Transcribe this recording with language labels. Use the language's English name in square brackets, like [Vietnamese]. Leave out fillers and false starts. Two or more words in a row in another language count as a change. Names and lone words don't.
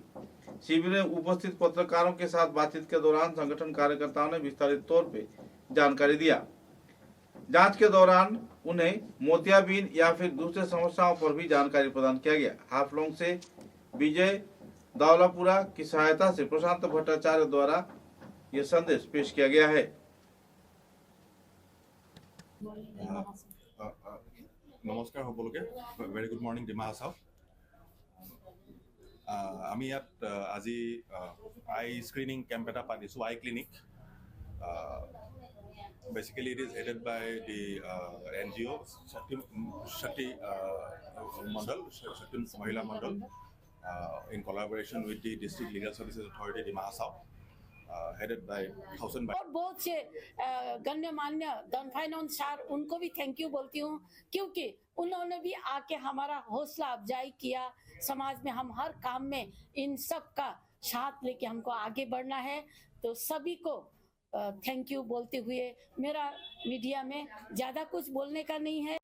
[Hindi] शिविर में उपस्थित पत्रकारों के साथ बातचीत के दौरान संगठन कार्यकर्ताओं ने विस्तारित तौर पे जानकारी दिया। जांच के दौरान उन्हें मोतियाबिंद या फिर दूसरे समस्याओं पर भी जानकारी प्रदान किया गया। हाफलोंग से विजय दावलापुरा की सहायता से प्रशांत भट्टाचार्य द्वारा यह संदेश पेश किया गया है। [Assamese] নমস্কাৰ সকলোকে, [English] very good morning Dima Hasao. [Assamese] আমি ইয়াত আজি [English] eye screening camp [Assamese] এটা পাতিছোঁ, [English] eye clinic. basically it is headed by the NGO শক্তি মণ্ডল, শক্তি মহিলা মণ্ডল, in collaboration with the District Legal Services Authority Dima Hasao, headed by Thousand by। [Hindi] और बहुत से गण्यमान्य धन फाइनेंस सर, उनको भी [English] thank you [Hindi] बोलती हूँ, क्योंकि उन्होंने भी आके हमारा हौसला अफजाई किया। समाज में हम हर काम में इन सब का साथ लेके हमको आगे बढ़ना है, तो सभी को [English] thank you [Hindi] बोलते हुए मेरा मीडिया में ज्यादा कुछ बोलने का नहीं है।